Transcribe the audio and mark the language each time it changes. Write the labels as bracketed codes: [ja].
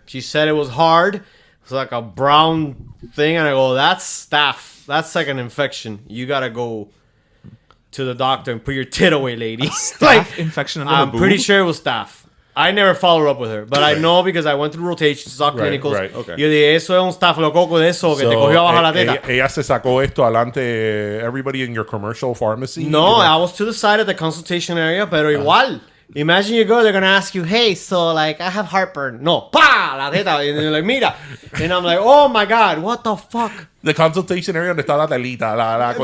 [en] She said it was hard. It's like a brown thing, and I go, "That's staph. That's like an infection. You gotta go to the doctor and put your tit away, lady." Staph infection under the I'm boob? pretty sure it was staph. I never followed up with her, but I know because I went through rotations, saw Right, clinicals. right. Okay. [es] Yo dije, eso es un staphylococcus de eso que te cogió abajo la teta. ella se sacó esto adelante. [en] Everybody in your commercial pharmacy. No, I was to the side of the consultation area, [es] pero igual. [en] Imagine you go, they're gonna ask you, hey, so like I have heartburn. [es] No, pa, la teta. [en] And they're like, mira. And I'm like, oh my god, what the fuck? The consultation area [es] donde está la telita, la